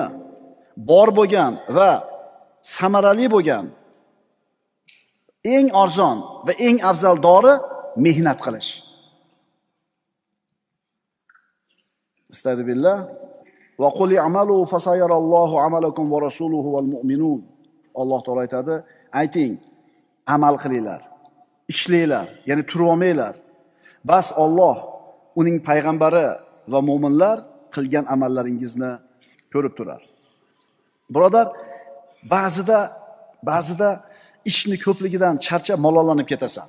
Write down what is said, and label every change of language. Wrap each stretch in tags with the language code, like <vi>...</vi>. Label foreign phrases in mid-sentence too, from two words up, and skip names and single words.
<uz>Bor bo'lgan va samarali bo'lgan eng arzon va eng afzal dori mehnat qilish.</uz> <ar>استغفر الله وقل اعملوا فسيرى الله عملكم ورسوله والمؤمنون.</ar> <uz>Alloh taolo aytadi, ayting, amal qilinglar, ishlanglar, ya'ni turib olmanglar. Bas Alloh, uning payg'ambari va mu'minlar qilgan amallaringizni ko'rib turar. Birodar, ba'zida ishni ko'pligidan charchab malollanib ketasan.</uz>